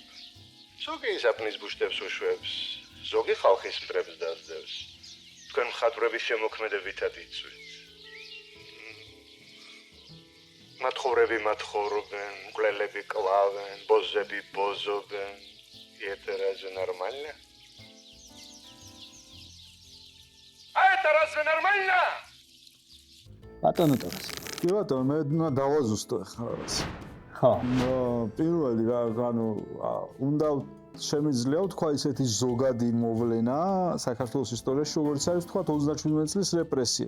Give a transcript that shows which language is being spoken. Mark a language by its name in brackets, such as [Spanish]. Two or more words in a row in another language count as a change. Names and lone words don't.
[Georgian] ზოგი საფნის ბუშტებს უშვებს, ზოგი ხალხის მტრებს დასდევს. თქვენ მხატვრების შემოქმედებითად იწვით. მათხოვრები მათხოვრობენ, მკვლელები კლავენ, ბოზები ბოზობენ. [Russian] Это разве нормально? А это разве нормально? [Georgian] ბატონო ტორას. კი ბატონო, მე დავაზუსტო ახლა რაღაც. ხო. პირველი რა, ანუ უნდა შემიძლია თქვა ისეთი ზოგადი მოვლენა საქართველოს ისტორიაში, როგორც არის თქვა 37 წლის რეპრესია.